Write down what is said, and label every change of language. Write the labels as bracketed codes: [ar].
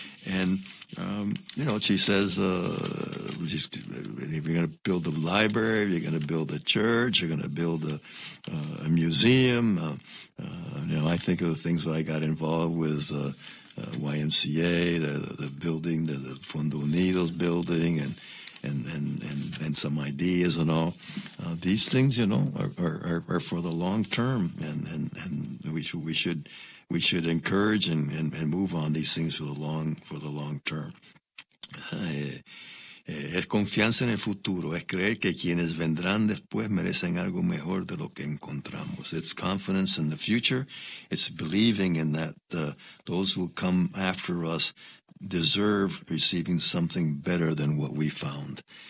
[en] And, she says, if you're going to build a library, if you're going to build a church, you're going to build a museum, I think of the things that I got involved with, YMCA, the building, the Fundo Unidos building, and some ideas and all. These things, are for the long term, and we should encourage and move on these things for the long term. [es] Es confianza en el futuro, es creer que quienes vendrán después merecen algo mejor de lo que encontramos. [en] It's confidence in the future, it's believing in that those who come after us deserve receiving something better than what we found.